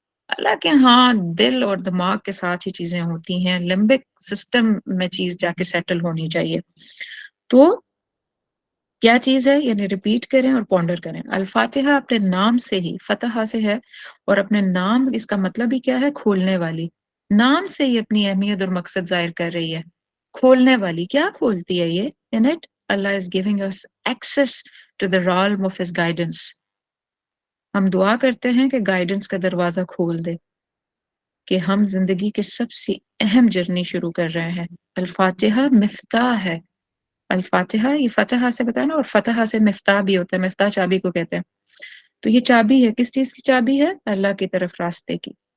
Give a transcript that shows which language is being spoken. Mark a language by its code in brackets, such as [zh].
[ur] اللہ کے ہاں دل اور دماغ کے ساتھ ہی چیزیں ہوتی ہیں، لمبک سسٹم میں چیز جا کے سیٹل ہونی چاہیے. تو کیا چیز ہے؟ یعنی ریپیٹ کریں اور پونڈر کریں. الفاتحہ اپنے نام سے ہی فتح سے ہے، اور اپنے نام اس کا مطلب ہی کیا ہے؟ کھولنے والی. نام سے ہی اپنی اہمیت اور مقصد ظاہر کر رہی ہے. کھولنے والی کیا کھولتی ہے یہ؟ [en] In it, Allah is giving us access to the realm of His guidance. [ur] ہم دعا کرتے ہیں کہ گائیڈنس کا دروازہ کھول دے، کہ ہم زندگی کے سب سے اہم جرنی شروع کر رہے ہیں. الفاتحہ مفتاح ہے. الفاتحہ یہ فتح سے بتانا، اور فتح سے مفتاح بھی ہوتا ہے، مفتاح چابی کو کہتے ہیں. تو یہ چابی ہے، کس چیز کی چابی ہے؟ اللہ کی طرف راستے کی.